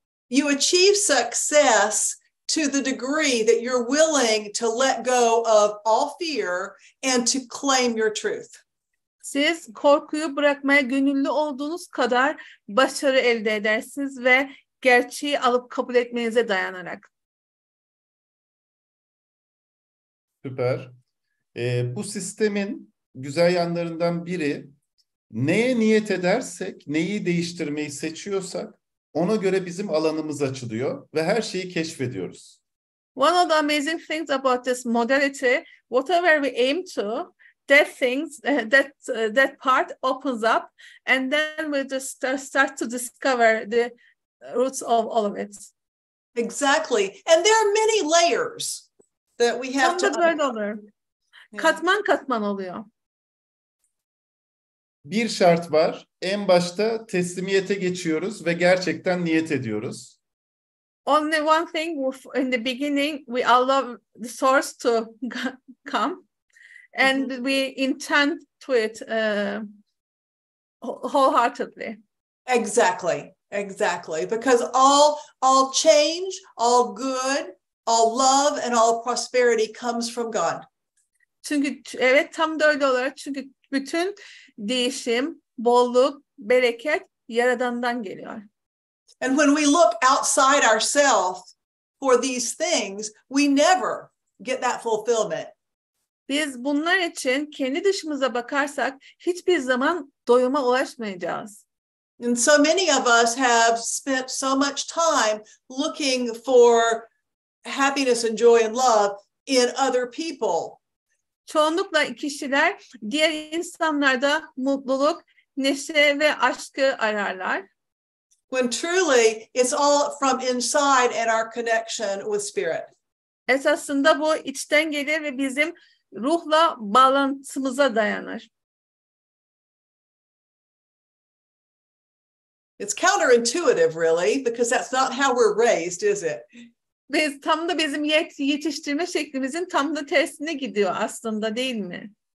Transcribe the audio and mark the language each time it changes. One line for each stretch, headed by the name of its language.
English: You achieve success to the degree that you're willing to let go of all fear and to claim your truth.
Turkish: Siz korkuyu bırakmaya gönüllü olduğunuz kadar başarı elde edersiniz ve gerçeği alıp kabul etmenize dayanarak. Süper. Bu sistemin güzel yanlarından biri, neye niyet edersek, neyi değiştirmeyi seçiyorsak ona göre bizim alanımız açılıyor ve her şeyi keşfediyoruz.
English: One of the amazing things about this modality, whatever we aim to, that part opens up, and then we just start to discover the roots of all of it. Exactly. And there are many layers that we have
Turkish: to böyle olur. Katman katman oluyor. Bir şart var. En başta teslimiyete geçiyoruz ve gerçekten niyet ediyoruz.
English: Only one thing, in the beginning we allow the source to come, and we intend to it wholeheartedly. Exactly. Because all change, all good, all love, and all prosperity comes from God.
Turkish: Çünkü evet, tam da öyle olarak, çünkü bütün değişim, bolluk, bereket Yaradan'dan geliyor.
English: And when we look outside ourselves for these things, we never get that fulfillment.
Turkish: Biz bunlar için kendi dışımıza bakarsak hiçbir zaman doyuma ulaşmayacağız.
English: And so many of us have spent so much time looking for happiness and joy and love in other people.
Turkish: Çoğunlukla kişiler diğer insanlarda mutluluk, neşe ve aşkı ararlar.
English: When truly it's all from inside and our connection with spirit.
Turkish: Esasında bu içten gelir ve bizim ruhla bağlantımıza dayanır.
English: It's counterintuitive really, because that's not how we're raised, is it?
Turkish: Tam da bizim yetiştirme şeklimizin tam da tersine gidiyor aslında, değil mi?